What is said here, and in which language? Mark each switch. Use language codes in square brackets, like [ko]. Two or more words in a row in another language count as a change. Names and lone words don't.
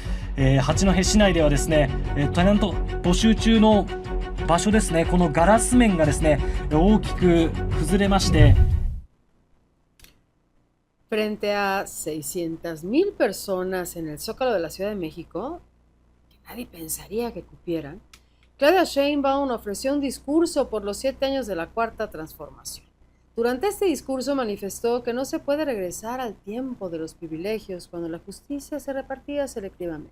[ja] 八戸市内ではですね、テナント募集中の場所ですね、このガラス面がですね、大きく崩れまして。 [es] Frente a 600,000 personas en el Zócalo de la Ciudad de México, que nadie pensaría que cupieran, Claudia Sheinbaum ofreció un discurso por los 7 años de la Cuarta Transformación. Durante este discurso manifestó que no se puede regresar al tiempo de los privilegios cuando la justicia se repartía selectivamente.